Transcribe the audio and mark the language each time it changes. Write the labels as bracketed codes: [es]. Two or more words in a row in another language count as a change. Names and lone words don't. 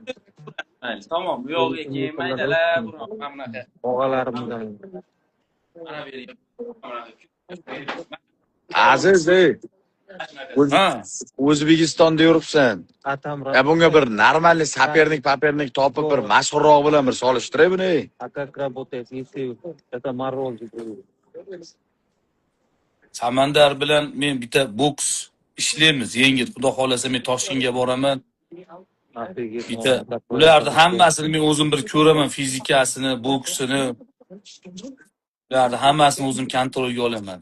[uz] Tamam, bu yo'lga kelmaydilar, mana bunaqa. Og'alarimizdan. Mana bering. Aziz ey. O'zbekistonda yuribsan. Atamra. Bunga bir normal sapernik topib bir mashhurroq bilan bir solishtiray buni. [ru] А как работает, если это морозит? [uz] Samandar bilan men bitta boks ishlaymiz, yengil. Xudo xolasa men Toshkentga boraman. Bitta ularni hammasini men o'zim bir ko'raman, fizikasini, boksini. Ularni hammasini o'zim kontrolga olaman.